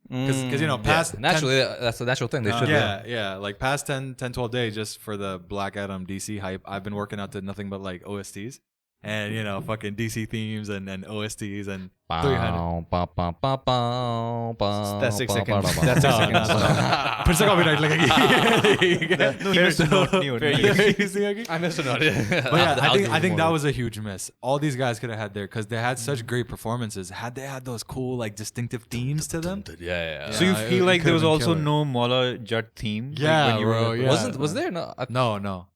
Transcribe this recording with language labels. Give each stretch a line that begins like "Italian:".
English: Because past naturally that's a natural thing. They should like past 10 12 days just for the Black Adam DC hype, I've been working out to nothing but like OSTs and fucking DC themes and OSTs and 300. That's 6 seconds. That's 6 seconds.
Urdu: फिर से copyright लगेगी.
English: I missed a note. But yeah, I think that was a huge miss. All these guys could have had there because they had such great performances. Had they had those cool like distinctive themes to them? So you feel like there was also no Maula Jatt theme? Yeah, Was there? No.